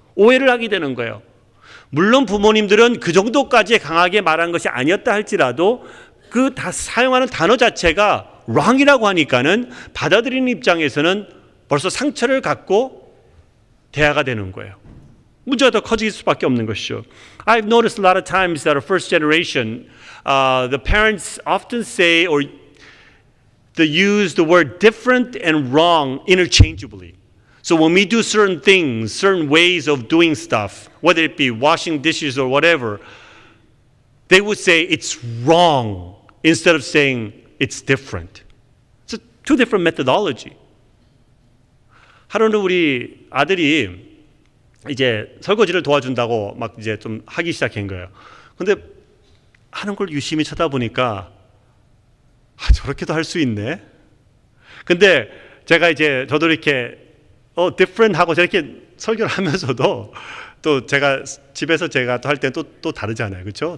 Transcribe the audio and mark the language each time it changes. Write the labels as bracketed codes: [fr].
[ko] 오해를 하게 되는 거예요. 물론 부모님들은 그 정도까지 강하게 말한 것이 아니었다 할지라도 그 다 사용하는 단어 자체가 wrong이라고 하니까는 받아들이는 입장에서는 벌써 상처를 갖고 대화가 되는 거예요. 문제가 더 커질 수밖에 없는 것이죠. [en] I've noticed a lot of times that our first generation, the parents often say or they use the word different and wrong interchangeably. So when we do certain things, certain ways of doing stuff, whether it be washing dishes or whatever, they would say it's wrong instead of saying it's different. It's two different methodology. [ko] 하루는 우리 아들이 이제 설거지를 도와준다고 막 이제 좀 하기 시작한 거예요. 근데 하는 걸 유심히 쳐다보니까 저렇게도 할 수 있네. 근데 제가 이제 저도 이렇게 different 하고 저렇게 설교를 하면서도 또 제가 집에서 제가 또 할 때는 또 다르잖아요. 그렇죠?